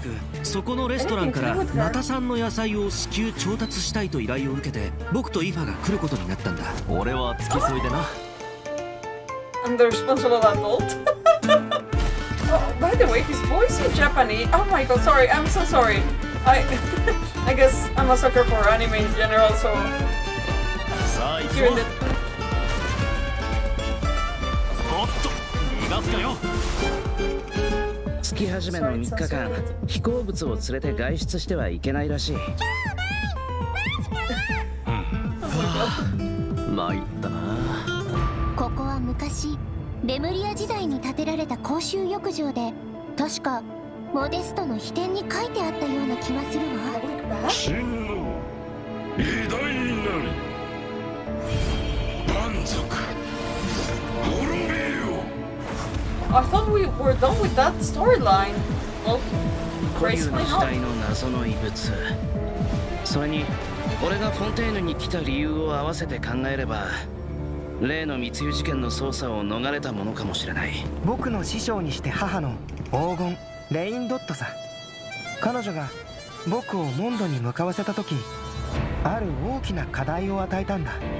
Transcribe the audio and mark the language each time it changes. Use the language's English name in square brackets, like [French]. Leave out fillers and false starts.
[Japanese] くそこのレストランからナタ産の野菜を至急調達したいと依頼を受けて僕とイファが来ることになったんだ。俺は付き添いでな。 [English] I'm the responsible adult. Oh, by the way, his voice in Japanese. Oh my god, sorry. I'm so sorry. I guess I'm a sucker for anime in general, so [Japanese] さあ行くぞ。 [English] hearing the [Japanese] おっと逃がすかよ。月始めの3日間、飛行物を連れて外出してはいけないらしい。参ったな。ここは昔レムリア時代に建てられた公衆浴場で、確かモデストの秘典に書いてあったような気がするわ。真の偉大なり蛮族滅びよ。 [English] I thought we were done with that storyline. Well, [Japanese] 固有 [English] gracefully [Japanese] の時 [English] not. [Japanese] 代の謎の遺物。それに俺がフォンテーヌに来た理由を合わせて考えれば、例の密輸事件の捜査を逃れたものかもしれない。僕の師匠にして母の黄金レインドットさ。彼女が僕をモンドに向かわせた時、ある大きな課題を与えたんだ。